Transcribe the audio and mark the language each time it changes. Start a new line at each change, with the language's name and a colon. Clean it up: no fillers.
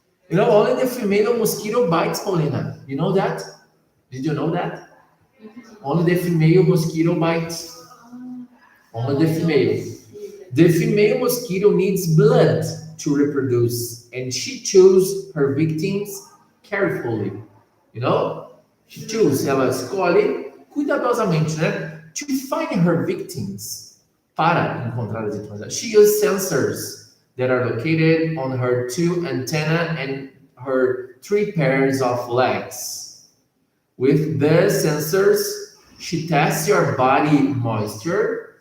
English: You know, only the female mosquito bites, Paulina. You know that? Did you know that? Only the female mosquito bites. Only the female. The female mosquito needs blood to reproduce, and she chooses her victims carefully. You know? She chooses,
Portuguese: ela escolhe cuidadosamente, né?
English: To find her victims.
Portuguese: Para encontrar as vítimas.
English: She uses sensors that are located on her two antennae and her three pairs of legs. With the sensors, she tests your body moisture.